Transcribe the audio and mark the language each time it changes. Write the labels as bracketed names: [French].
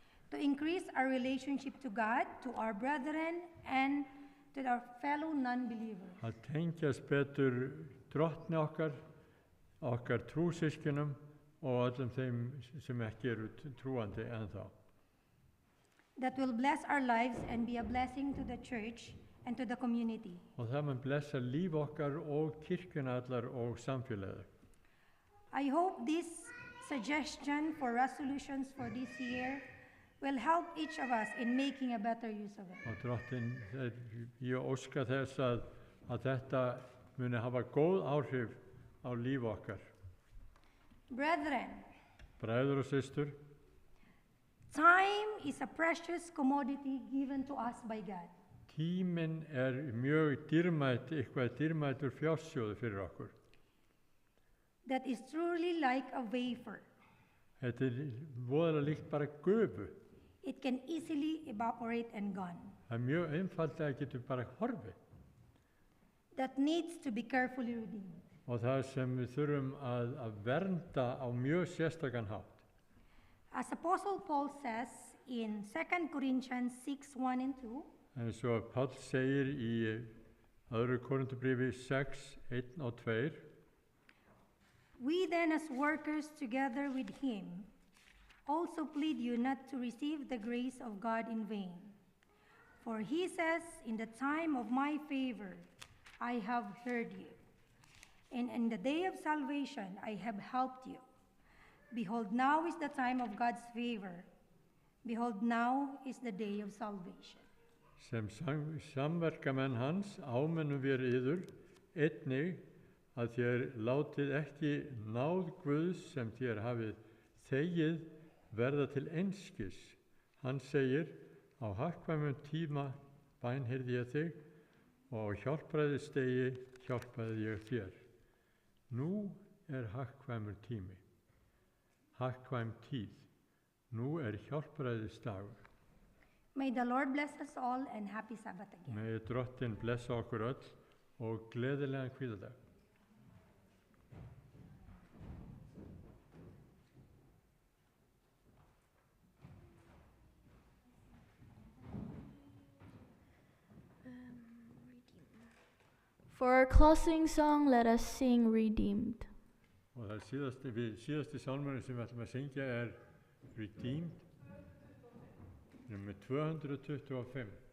[English] To increase our relationship to God, to our brethren, and to our fellow non-believers. [Icelandic] Að tengjast betur drottni okkar, okkar trúsískinum og öllum þeim sem ekki eru trúandi ennþá. [English] That will bless our lives and be a blessing to the church and to the community. [Icelandic] Og það mun blessa líf okkar og kirkjuna allar og samfélagið. [English] I hope this suggestion for resolutions for this year will help each of us in making a better use of it. [Icelandic] Og drottin, ég óska þess að þetta muni hafa góð áhrif á líf okkar. [English] Brethren, [Icelandic] Bræður og systur, [English] time is a precious commodity given to us by God. [Icelandic] tíminn mjög dýrmætt, eitthvað dýrmættur fjársjóður fyrir okkur. [English] That is truly like a wafer. [Icelandic] Þetta voðalega líkt bara gufu. [English] It can easily evaporate and gone. [Icelandic] Það mjög einfaldlega getur bara horfið. [English] That needs to be carefully redeemed. [Icelandic] Og það sem við þurfum að vernda á mjög sérstakann hátt. [English] As Apostle Paul says in 2 Corinthians 6:1 and 2, [Icelandic] En svo Páll segir í öðru Korinthubréfi 6, 1 og 2, [English] we then as workers together with him also plead you not to receive the grace of God in vain. For he says, in the time of my favor I have heard you, and in the day of salvation I have helped you. Behold, now is the time of God's favor. Behold, now is the day of salvation. [Icelandic] sem samverkamenn hans ámennum við yður, einnig að þér látið ekki náð Guðs sem þér hafið þegið verða til einskis. Hann segir, á hagkvæmum tíma bænheyrði ég þig og á hjálpræðisdegi hjálpaði ég þér. Nú hagkvæmur tími, hagkvæm tíð. Nú hjálpræðisdagur. [English] May the Lord bless us all and happy Sabbath again. [Icelandic] Megi drottin blessa okkur öll og gleðilegan hvíladag. [English] For our closing song, let us sing Redeemed. [Icelandic] Og það síðasti sálmurinn sem við ætlum að syngja Redeemed, nummer 225.